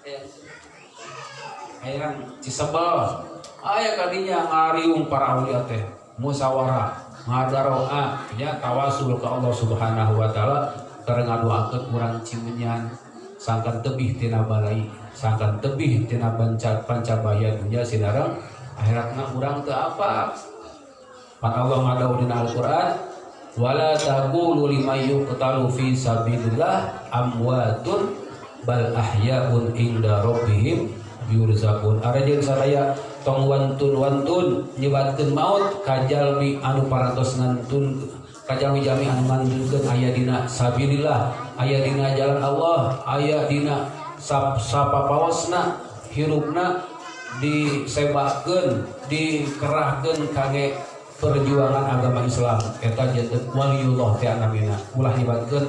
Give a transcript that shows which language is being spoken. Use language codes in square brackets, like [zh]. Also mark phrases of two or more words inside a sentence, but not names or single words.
[su] aya Cisebel aya kadinya ngariung para aulia teh musyawarah ngadaroa nya tawasul ka Allah [ar] سبحانه وتعالى [su] keur ngadoakeun urang Cimenyan sangkan tebih tina balai sangkan tebih tina pancabaya dunya sinareng akhiratna urang teu apa pan Allah ngadau dina Al-Qur'an [ar] ولا تقولوا لمن يقتل في سبيل الله أموات بل أحياء عند ربهم يرزقون [su] arajeun sadaya tong wantun nyebatkeun maut ka jalmi anu parantos ngantun ka jalmi-jalmi anu ngantun aya dina sabilillah aya dina jalan Allah aya dina sapapawasna hirupna disebakeun dikerahkeun kangge perjuangan agama Islam eta janten waliullah teh namina ulah nyebatkeun